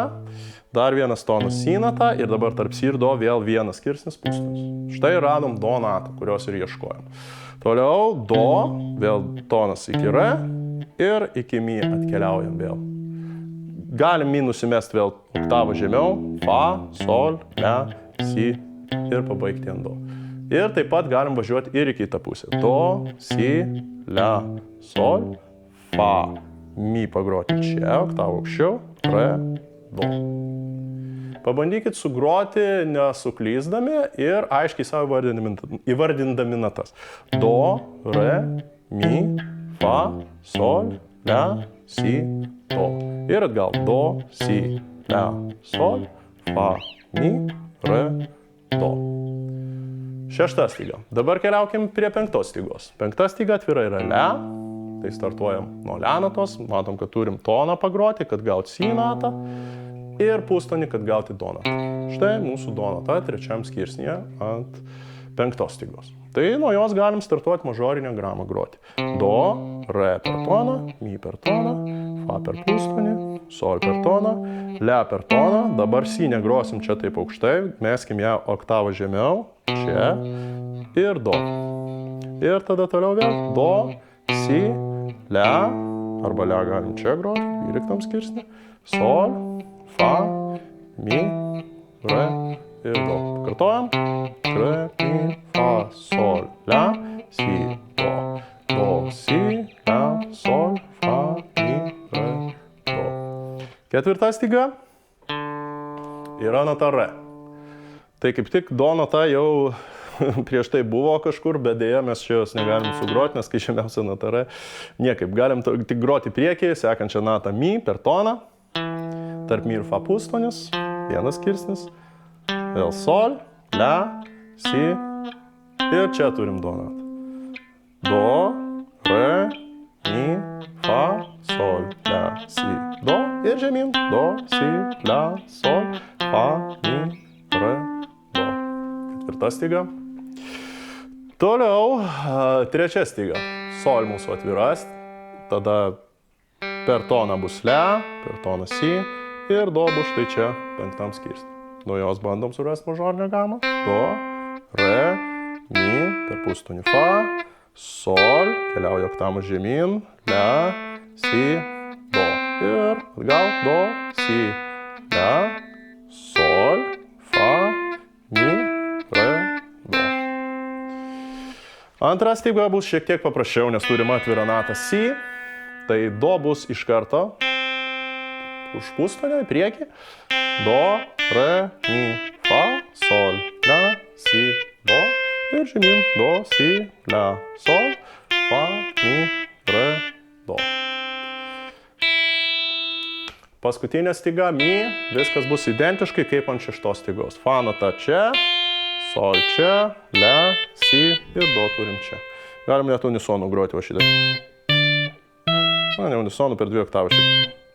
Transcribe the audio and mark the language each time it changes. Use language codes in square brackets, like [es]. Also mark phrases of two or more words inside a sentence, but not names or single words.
[lt] Dar vienas tonas si nata ir dabar tarp si ir do vėl vienas skirsnis pustonis. Štai radom do natą, kurios ir ieškojom. Toliau do, vėl tonas iki re ir iki mi atkeliaujam vėl. Galim mi nusimesti vėl oktavą žemiau, fa, sol, le, si ir pabaigti ant do. Ir taip pat galim važiuoti ir į kitą pusę. Do, si, le, sol, fa, mi pagroti čia, oktavą aukščiau, re, do. Pabandykit sugroti nesuklysdami ir aiškiai savo įvardindami natas. Do, re, mi, fa, sol, le, si, do. Ir atgal. Do, si, le, sol, fa, mi, re, do. 6 styga. Dabar keliaukim prie 5 stygos. 5 styga atvira yra le. Tai startuojam nuo le natos. Matom, kad turim toną pagroti, kad gauti si natą. Ir pustonį, kad gauti do natą. Štai mūsų do nata 3 skirsnyje ant 5 stygos. Tai nuo jos galim startuoti mažorinę gramą groti. Do, re per toną, mi per toną, fa per pustonį, sol per toną, le per toną. Dabar si negrosim čia taip aukštai, meskim ją oktavą žemiau, čia ir do. Ir tada toliau vėl do, si, le, arba le galim čia groti, 12 skirsnį, sol, fa, mi, re ir do. Kartojam. Re, mi, fa, sol, la, si, do. Do, si, la, sol, fa, mi, re, do. 4 styga yra nata re. Tai kaip tik do nata jau prieš tai buvo kažkur, bet dėja mes čia jos negalim sugroti, nes kai žemiausia nata re. Niekaip. Galim tik groti priekį, sekančią natą mi per toną. Tarp mi ir fa pustonis, vienas skirsnis, vėl sol, le, si ir čia turim do natą. Do, re, mi, fa, sol, le, si, do ir žemyn. Do, si, le, sol, fa, mi, re, do. 4 styga. Toliau 3 styga. Sol mūsų atviras, tada per toną bus le, per toną si. Ir do bus štai čia 5 skirsnį. Nuo jos bandom surasti mažorinę gamą. Do, re, mi, per pustonį fa, sol, keliauja oktavą žemyn, le, si, do. Ir atgal, do, si, le, sol, fa, mi, re, do. Antra styga bus šiek tiek paprasčiau, nes turim atvirą natą si. Tai do bus iš karto už pustonio į priekį. Do, re, mi, fa, sol, le, si, do. Ir žemyn. Do, si, le, sol, fa, mi, re, do. Paskutinė styga mi. Viskas bus identiškai kaip ant 6 stygos. Fa nata čia, sol čia, le, si ir do turim čia. Galim net unisonų groti va šitą. Na, ne unisonų, per 2 oktavą šitą.